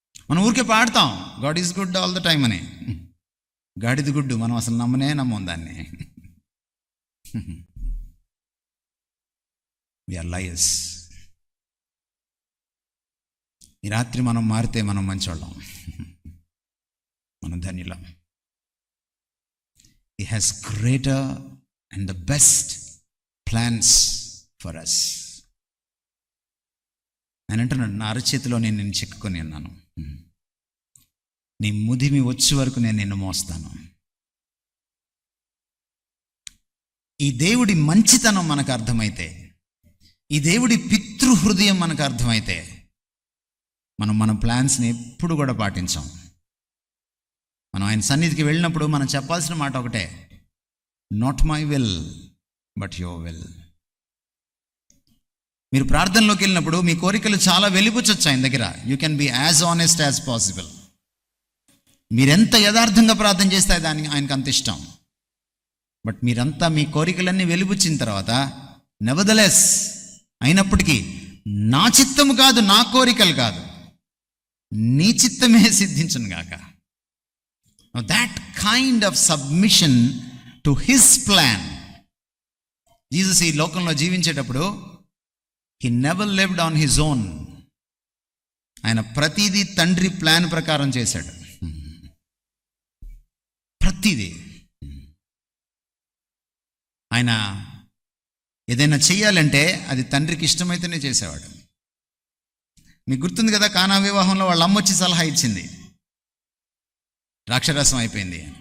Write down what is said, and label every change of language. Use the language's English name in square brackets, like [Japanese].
[Telugu] మనం ఊరికే పాడతాం [English] God is good all the time [Telugu] అని. గాడ్ ఇది గుడ్, మనం అసలు నమ్మం దాన్ని. [English] We are liars. [Telugu] ఈ రాత్రి మనం మారితే మనం మంచోళ్ళం, మనం ధన్యులం. [English] He has greater and the best plans for us. [Telugu] నేను అంటున్నాను, నా అరచేతిలో నేను నిన్ను చెక్కుకొని ఉన్నాను. నీ ముదిమి వచ్చే వరకు నేను నిన్ను మోస్తాను. ఈ దేవుడి మంచితనం మనకు అర్థమైతే, ఈ దేవుడి పితృహృదయం మనకు అర్థమైతే, మనం మన ప్లాన్స్ని ఎప్పుడు కూడా పాటించాం. మనం ఆయన సన్నిధికి వెళ్ళినప్పుడు మనం చెప్పాల్సిన మాట ఒకటే, [English] Not my will but your will. [Telugu] మీరు ప్రార్థనలోకి వెళ్ళినప్పుడు మీ కోరికలు చాలా వెలిబుచ్చొచ్చు ఆయన దగ్గర. [English] You can be as honest as possible. [Telugu] మీరెంత యథార్థంగా ప్రార్థన చేస్తే దానికి ఆయనకు అంత ఇష్టం. బట్ మీరంతా మీ కోరికలన్నీ వెలిబుచ్చిన తర్వాత, నెవర్దలెస్, అయినప్పటికీ నా చిత్తము కాదు, నా కోరికలు కాదు, నీ చిత్తమే సిద్ధించును గాక. [English] That kind of submission to his plan. [Telugu] Jesus ఈ లోకంలో జీవించేటప్పుడు [English] he never lived on his own. [Telugu] ఆయన ప్రతిదీ తండ్రి ప్లాన్ ప్రకారం చేశాడు. ప్రతిదీ. ఆయన ఏదైనా చెయ్యాలంటే అది తండ్రికి ఇష్టమైతేనే చేసేవాడు. మీకు గుర్తుంది కదా, కానా వివాహంలో వాళ్ళ అమ్మ వచ్చి సలహా ఇచ్చింది, ద్రాక్షరసం అయిపోయింది.